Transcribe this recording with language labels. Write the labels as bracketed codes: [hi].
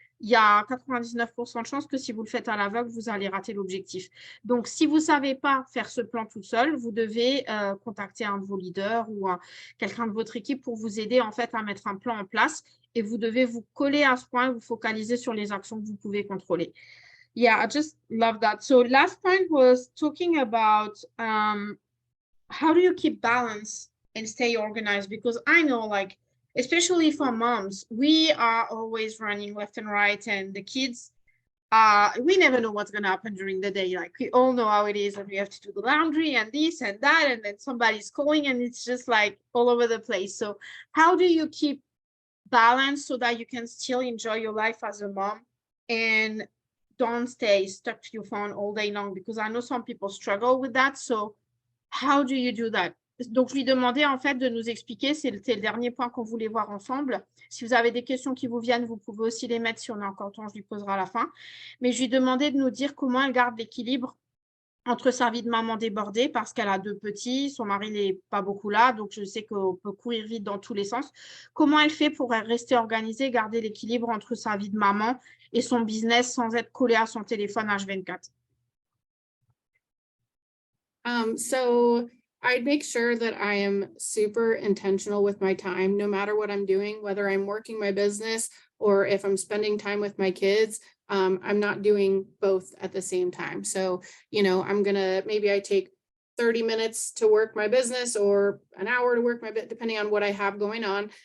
[fr] Il y a 99% de chances que si vous le faites à l'aveugle, vous allez rater l'objectif. Donc, si vous ne savez pas faire ce plan tout seul, vous devez contacter un de vos leaders ou quelqu'un de votre équipe pour vous aider en fait à mettre un plan en place et vous devez vous coller à ce point et vous focaliser sur les actions que vous pouvez contrôler. [en] Yeah, I just love that. So last point was talking about how do you keep balance and stay organized? Because I know, like, especially for moms, we are always running left and right, and the kids we never know what's going to happen during the day. Like we all know how it is, and we have to do the laundry and this and that, and then somebody's calling, and it's just like all over the place. So how do you keep balance so that you can still enjoy your life as a mom and don't stay stuck to your phone all day long? Because I know some people struggle with that. So how do you do that? [fr] Donc, je lui demandais en fait de nous expliquer, c'était le dernier point qu'on voulait voir ensemble. Si vous avez des questions qui vous viennent, vous pouvez aussi les mettre si on a encore temps, je lui poserai à la fin. Mais je lui demandais de nous dire comment elle garde l'équilibre entre sa vie de maman débordée parce qu'elle a 2 petits, son mari n'est pas beaucoup là, donc je sais qu'on peut courir vite dans tous les sens. Comment elle fait pour rester organisée, garder l'équilibre entre sa vie de maman et son business sans être collée à son téléphone H24? [en] So I'd make sure that I am super intentional with my time, no matter what I'm doing, whether I'm working my business or if I'm spending time with my kids. I'm not doing both at the same time. So, maybe I take 30 minutes to work my business or an hour to work my bit, depending on what I have going on.